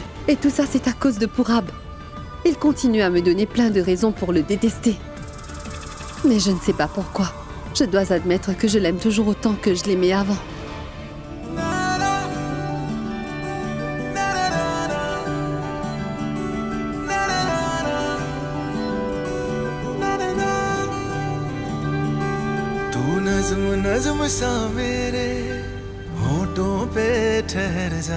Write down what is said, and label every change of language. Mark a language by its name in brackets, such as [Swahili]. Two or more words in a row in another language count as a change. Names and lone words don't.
[French] Et tout ça, c'est à cause de Purab. Il continue à me donner plein de raisons pour le détester. Mais je ne sais pas pourquoi. Je dois admettre que je l'aime toujours autant que je l'aimais avant. [Hindi] तू नज़्म नज़्म सा मेरे होठों पे ठहर जा